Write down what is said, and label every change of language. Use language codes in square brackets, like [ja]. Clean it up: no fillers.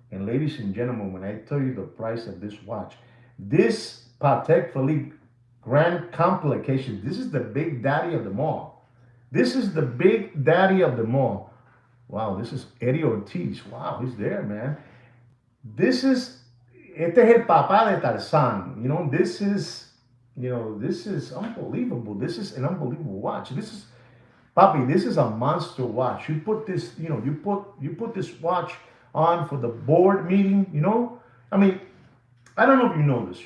[en] And ladies and gentlemen, when I tell you the price of this watch, this Patek Philippe Grand Complication, this is the big daddy of them all. This is the big daddy of them all. Wow, this is Eddie Ortiz. Wow, he's there, man. [es] Este es el papá de Tarzan. [en] This is unbelievable. This is an unbelievable watch. Papi, this is a monster watch. You put this, you put this watch on for the board meeting, I mean, I don't know if you know this.